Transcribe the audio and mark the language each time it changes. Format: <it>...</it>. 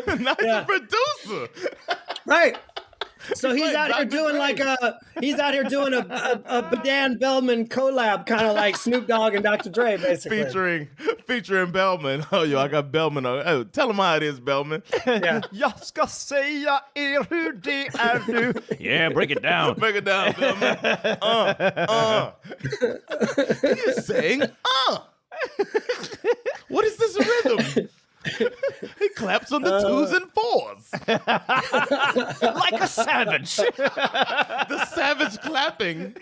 <en>Not a producer. Right. So he's out here doing a Badan Bellman collab, kind of like Snoop Dogg and Dr. Dre, basically. Featuring Bellman. Oh, I got Bellman. Oh, tell him how it is, Bellman. Yeah.</en> <sv>Jag ska säga hur det är nu.</sv> <en>Yeah, break it down. Break it down, Bellman. He's saying, What is this rhythm? He claps on the 2s and 4s. Like a savage. The savage clapping.</en>